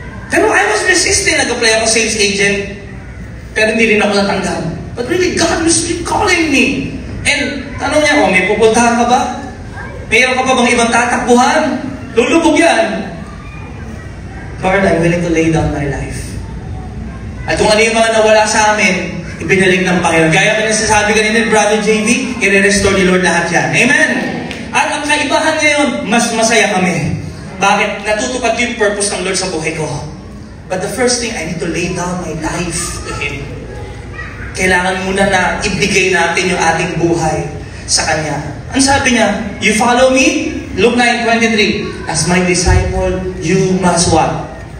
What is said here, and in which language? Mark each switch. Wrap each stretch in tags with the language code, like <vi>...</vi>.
<tl>Pero</tl> <en>I was resisting.</en> <tl>Nag-apply ako sales agent. Pero hindi rin ako natanggap.</tl> <en>But really, God was calling me. And</en> <tl>tanong niya, may pupuntahan ka ba? Mayroon ka pa bang ibang tatakbuhan? Lulubog yan.</tl> <en>Lord, I'm willing to lay down my life.</en> <tl>At kung ano yung mga nawala sa amin, ibinaling ng Panginoon. Gaya ka na sasabi kanina, Brother JV, i-restore ni Lord lahat yan. Amen? At ang kaibahan ngayon, mas masaya kami. Bakit? Natutupad ko yung purpose ng Lord sa buhay ko.</tl> <en>But the first thing, I need to lay down my life to Him.</en> <tl>Kailangan muna na ibigay natin yung ating buhay sa Kanya. Ang sabi niya,</tl> <en>you follow me? Luke 9:23, as my disciple, you must what?</en>